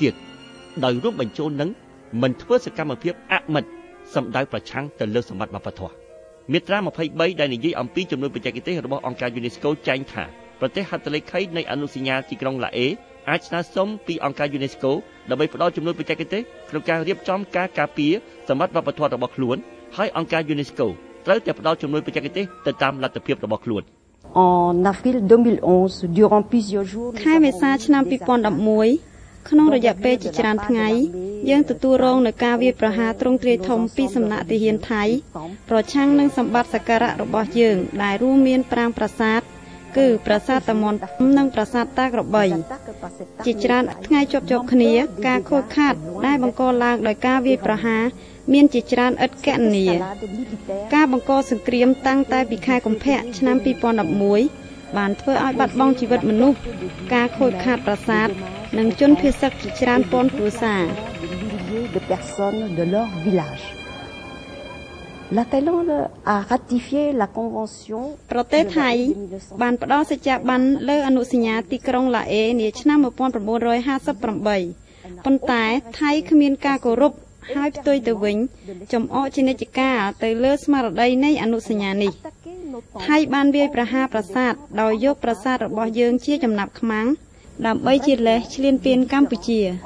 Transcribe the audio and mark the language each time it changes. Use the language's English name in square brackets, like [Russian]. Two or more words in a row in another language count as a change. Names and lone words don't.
[Khmer] ទៀតដោយរួមបញ្ចូលនឹងមិនធ្វើសកម្មភាពអមិត្តសម្ដៅប្រឆាំងទៅលើសម្បត្តិវប្បធម៌មាត្រា23ដែលនិយាយអំពីចំនួនបច្ចេកទេសរបស់អង្គការ UNESCO ចែងថាប្រទេសហត្ថលេខីនៃអនុសញ្ញាទីក្រុងឡាអេអាចស្នើសុំពីអង្គការ UNESCO ដើម្បីផ្តល់ជំនួយបច្ចេកទេសក្នុងការរៀបចំការការពារសម្បត្តិវប្បធម៌របស់ខ្លួនហើយអង្គការ UNESCO ត្រូវតែផ្តល់ជំនួយបច្ចេកទេសទៅតាមលទ្ធភាពរបស់ខ្លួន [French] En avril 2011 durant plusieurs jours [Khmer] ខែមេសាឆ្នាំ2011ក្នុងរយៈពេលជាច្រើនថ្ងៃយើងទទួលរងនឹងការវាយប្រហារទ្រង់ទ្រាយធំពី សំណាក់ទាហានថៃប្រឆាំងនឹងសម្បត្តិសក្ការៈរបស់យើងដែលរួមមាន5ប្រាសាទគឺប្រាសាទតាមុននិងប្រាសាទតាក្របីជាច្រើនថ្ងៃជាប់ៗគ្នាការខូចខាតដែលបង្កឡើងដោយការវាយប្រហារមានជាច្រើនឥតកណនាការបង្កសង្គ្រាមតាំងតែពីខែកុម្ភៈឆ្នាំ2011បានធ្វើឲ្យបាត់បង់ជីវិតមនុស្សការខូចខាតប្រាសាទនិងជនភៀសសឹកជាច្រើនពាន់គ្រួសារ [French] La Thaïlande a ratifié la convention [Khmer] ប្រទេសថៃបានផ្ដល់សច្ចាប័នលើអនុសញ្ញាទីក្រុងឡាអេនាឆ្នាំ1958ប៉ុន្តែថៃគ្មានការគោរពហើយផ្ទុយទៅវិញចំអកជានិច្ចកាលទៅលើស្មារតីនៃអនុសញ្ញានេះថៃបានវាយប្រហារប្រាសាទដោយយកប្រាសាទរបស់យើងជាចំណាប់ខ្មាំងដើម្បីជាលេសឈ្លានពានកម្ពុជា